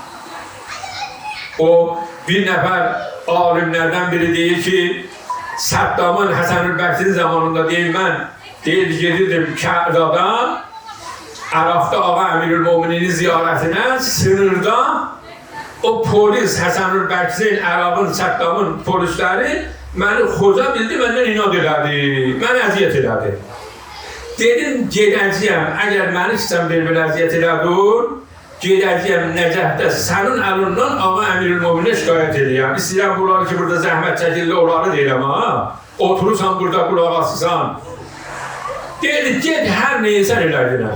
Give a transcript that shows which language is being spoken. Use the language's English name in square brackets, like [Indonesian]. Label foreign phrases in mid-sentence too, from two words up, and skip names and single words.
[Azerbaijani] O bir nefer alimlerden biri deyir ki Saddam'ın Həsən-ül-Bəxtin zamanında deyim ben gedirdim Kəbda'da Ərafda Ağa Emirül-Mümininin ziyaretine sınırda o polis Həsən-ül-Bəxtin, Ərabın, Saddam'ın polisleri beni xoca bildi, benden inat elədi, beni əziyyət elədi. Dedim gedəcəyəm, əgər məni istəm bir əziyyət elədir, gedəcəyəm Nəcəfdə sənin əlindən Ağa Emirül-Müminə şikayət edəyəm. İstəyirəm bunları ki, burada zəhmət çəkirli onları deyirəm ha. Oturursan burada qulaq asırsan. Dedi, get hər neysən elədilər.